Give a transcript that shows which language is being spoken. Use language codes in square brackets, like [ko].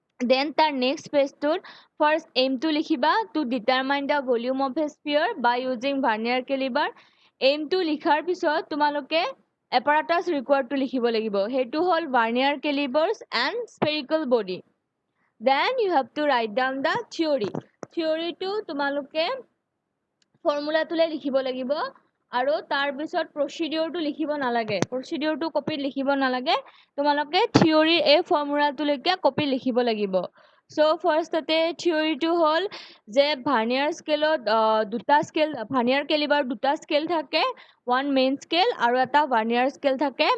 [en] then [as] তাৰ next পেজটোত first এইমটো লিখিবা, [en] To determine the volume of a sphere by using vernier caliper. [as] এইমটো লিখাৰ পিছত তোমালোকে এপাৰাটাছ ৰিকুৱাৰ্ডটো লিখিব লাগিব, সেইটো হ'ল vernier কেলিবাৰ্ছ and spherical body. [en] Then you have to write down the theory. [as] থিয়ৰিটো তোমালোকে ফৰ্মুলাটোলে লিখিব লাগিব, আৰু তাৰপিছত প্ৰচিডিউৰটো লিখিব নালাগে, প্ৰচিডিউৰটো কপিত লিখিব নালাগে, তোমালোকে থিয়ৰিৰ এই ফৰ্মুলাটোলৈকে কপিত লিখিব লাগিব। চ' ফাৰ্ষ্টতে থিয়ৰিটো হ'ল যে ভাৰ্নিয়াৰ স্কেলত দুটা স্কেল, ভাৰ্নিয়াৰ কেলিবাৰ দুটা স্কেল থাকে, ওৱান মেইন স্কেল আৰু এটা ভাৰ্নিয়াৰ স্কেল থাকে।